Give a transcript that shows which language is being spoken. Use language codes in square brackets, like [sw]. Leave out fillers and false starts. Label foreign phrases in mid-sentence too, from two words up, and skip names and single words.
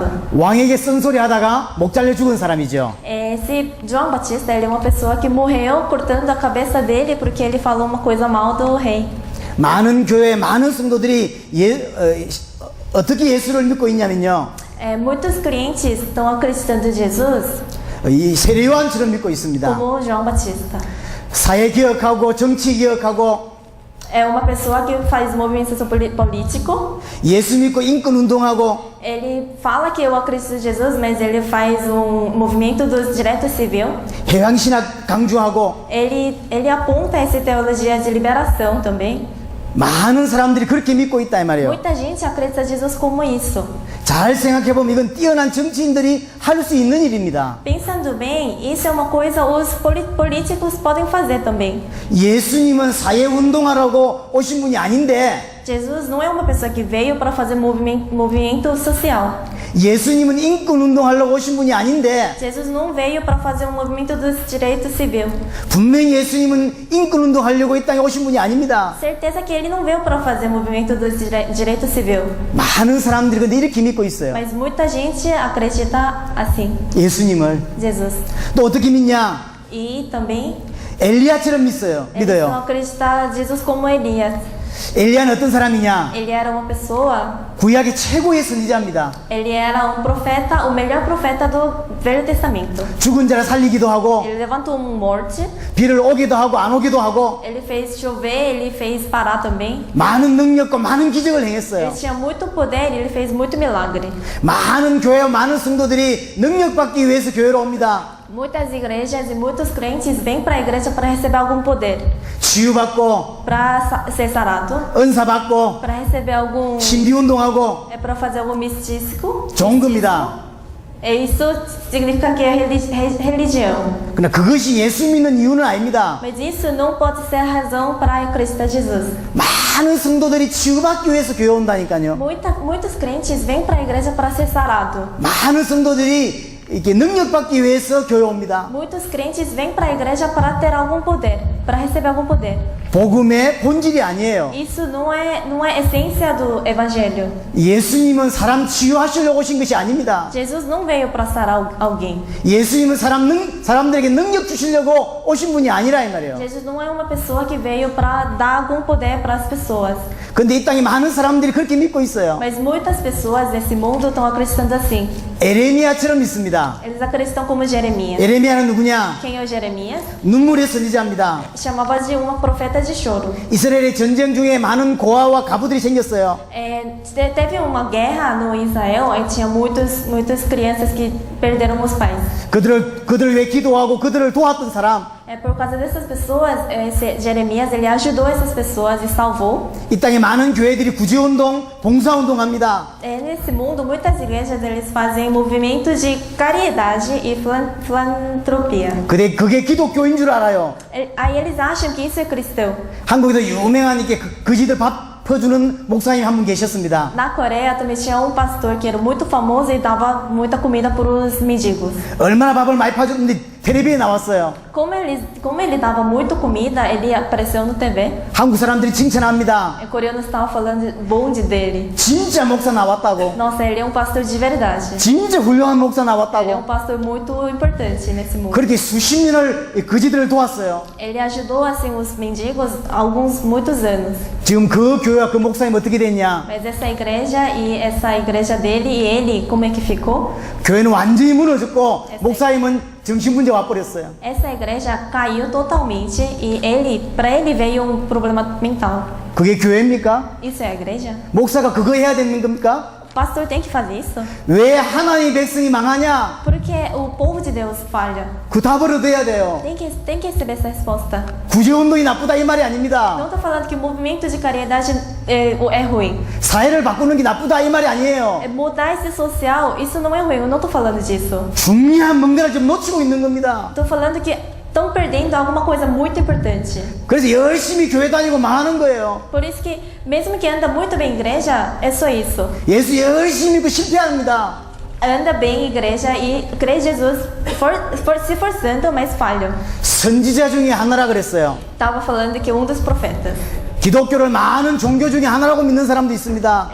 [ko] 왕에게 쓴소리 하다가 목 잘려 죽은 사람이죠. [pt] Esse João Batista, ele é uma pessoa que morreu cortando a cabeça dele porque ele falou uma coisa mal do rei. [ko] 많은 교회, 많은 성도들이 어떻게 예수를 믿고 있냐면요. [pt] Muitos crentes estão acreditando em Jesus [ko] 이 세례 요한처럼 믿고 있습니다. [pt] como João Batista. [ko] 사회 개혁하고 정치 개혁하고 [pt] É uma pessoa que faz movimento político. [ko] 예수 믿고 인권 운동하고 [pt] Ele fala que eu acredito em Jesus, mas ele faz movimento dos direitos civis. [ko] 해방 신학 강조하고 [pt] Ele aponta essa teologia de liberação também. [ko] 많은 사람들이 그렇게 믿고 있다 이 말이에요. [pt] Muita gente acredita em Jesus como isso. [ko] 잘 생각해 보면 이건 뛰어난 정치인들이 할 수 있는 일입니다. [pt] Pensando bem, isso é uma coisa os políticos podem fazer também. [ko] 예수님은 사회 운동하라고 오신 분이 아닌데 [pt] Jesus não é uma pessoa que veio para fazer movimento social. [ko] 예수님은 인권 운동하려고 오신 분이 아닌데 [pt] Jesus não veio para fazer um movimento dos direitos civil. [ko] 분명히 예수님은 인권 운동하려고 이 땅에 오신 분이 아닙니다. [pt] Certeza que ele não veio para fazer movimento dos direito civil. [ko] 많은 사람들이 근데 이렇게 믿고 있어요. [pt] Mas muita gente acredita assim. [ko] 예수님을. [pt] Jesus. [ko] 또 어떻게 믿냐? [pt] E também [ko] 엘리야처럼 믿어요. [pt] eles não [ko] 믿어요. [pt] acreditam Jesus como Elias. [ko] 엘리야는 어떤 사람이냐? [pt] Ele era uma pessoa, [ko] 구약의 최고의 선지자입니다. [pt] ele era um profeta, o melhor profeta do Velho Testamento. [ko] 죽은 자를 살리기도 하고 [pt] Ele levantou um morte, [ko] 비를 오기도 하고 안 오기도 하고 [pt] ele fez chover, ele fez parar também. [ko] 많은 능력과 많은 기적을 [pt] Ele [ko] 행했어요. [pt] tinha muito poder e ele fez muito milagre. [ko] 많은 교회와 많은 성도들이 능력 받기 위해서 교회로 옵니다. [pt] Muitas igrejas e muitos crentes vêm para a igreja para receber algum poder, [ko] 치유받고 [pt] para ser sarado, [ko] 은사 받고 [pt] para receber algum, [ko] 신비 운동하고 [pt] é para fazer algum místico. [ko] 좋은 겁니다. [pt] Isso significa que é religião. [ko] 그러나 그것이 예수 믿는 이유는 아닙니다. [pt] Mas isso não pode ser a razão para acreditar em Jesus. [ko] 많은 성도들이 치유받기 위해서 교회 온다니까요. [pt] Muitos crentes vêm para a igreja para ser sarado. [ko] 많은 성도들이 이렇게 능력 받기 위해서 교회 옵니다. [pt] Muitos crentes vêm para a igreja para ter algum poder, para receber algum poder. [ko] 복음의 본질이 아니에요. [pt] Isso não é a essência do evangelho. [ko] 예수님은 사람 치유하시려고 오신 것이 아닙니다. [pt] Jesus não veio para sarar alguém. [ko] 예수님은 사람들에게 능력 주시려고 오신 분이 아니라 이 말이에요. [pt] Jesus não é uma pessoa que veio para dar algum poder para as pessoas. [ko] 근데 이 땅에 많은 사람들이 그렇게 믿고 있어요. [pt] Mas muitas pessoas nesse mundo estão acreditando assim. [ko] 에레미야처럼 믿습니다. [pt] Eles acreditam como Jeremias. [ko] 에레미야는 누구냐? [pt] Quem é o Jeremias? [ko] 눈물의 선지자입니다. [pt] Chamava de uma profeta de choro. [ko] 이스라엘의 전쟁 중에 많은 고아와 가부들이 생겼어요. [pt] Teve uma guerra no Israel e tinha muitas crianças que perderam os pais. [ko] 그들을 위해 기도하고 그들을 도왔던 사람. [pt] É por causa dessas pessoas, Jeremias ele ajudou essas pessoas e salvou. [ko] 이 땅에 많은 교회들이 구제운동, 봉사운동 합니다. [pt] Nesse mundo, muitas igrejas eles fazem movimentos de caridade e filantropia. [ko] 그게 기독교인 줄 알아요. [pt] Aí eles acham que isso é cristão. [ko] 한국에도 유명한 이렇게 거지들 밥 퍼주는 목사님 한 분 계셨습니다. [pt] Na Coreia também tinha um pastor que era muito famoso e dava muita comida para os mendigos. [ko] 얼마나 밥을 많이 퍼줬는데 텔레비에 나왔어요. [pt] Como ele dava muito comida, ele apareceu no TV. [ko] 한국 사람들이 칭찬합니다. [pt] E coreanos estavam falando bonde dele. [ko] 진짜 목사 나왔다고. [pt] Nossa, ele é um pastor de verdade. [ko] 진짜 훌륭한 목사 [pt] Ele é um [ko] 나왔다고. [pt] pastor muito importante nesse mundo. [ko] 그렇게 수십 년을 거지들을 도왔어요. [pt] Ele ajudou assim os mendigos há muitos anos. [ko] 지금 그 교회와 그 목사님 어떻게 됐냐? [pt] Mas essa igreja dele e ele, como é que ficou? [ko] 교회는 완전히 무너졌고 목사님은 정신문제 와버렸어요. [pt] Essa igreja caiu totalmente e para ele veio um problema mental. [ko] 그게 교회입니까? [pt] Isso é a igreja? [ko] 목사가 그거 해야 되는 겁니까? [pt] O pastor tem que fazer isso? [ko] 왜 하나님의 백성이 망하냐? [pt] Porque o povo de Deus falha. [ko] 그 답을 얻어야 돼요. [pt] Tem que receber essa resposta. [ko] 구제운동이 나쁘다 이 말이 [pt] Não [ko] 아닙니다. [pt] estou falando que o movimento de caridade é ruim. [ko] 사회를 바꾸는 게 나쁘다 이 말이 아니에요. [pt] Mudar esse social, isso não é ruim. Eu não estou falando disso. [ko] 중요한 뭔가를 좀 놓치고 있는 겁니다. [pt] Estou falando que estão perdendo alguma coisa muito importante. [ko] 그래서 열심히 교회 다니고 망하는 거예요. [pt] Por isso que, mesmo que anda muito bem em igreja, é só isso. [ko] 예수 열심히 믿고 실패합니다. [pt] Anda bem em igreja e crê em Jesus se forçando, mas falham. [ko] 선지자 중에 하나라 그랬어요. [pt] Estava falando que um dos profetas. [ko] 기독교를 많은 종교 중에 하나라고 믿는 사람도 있습니다.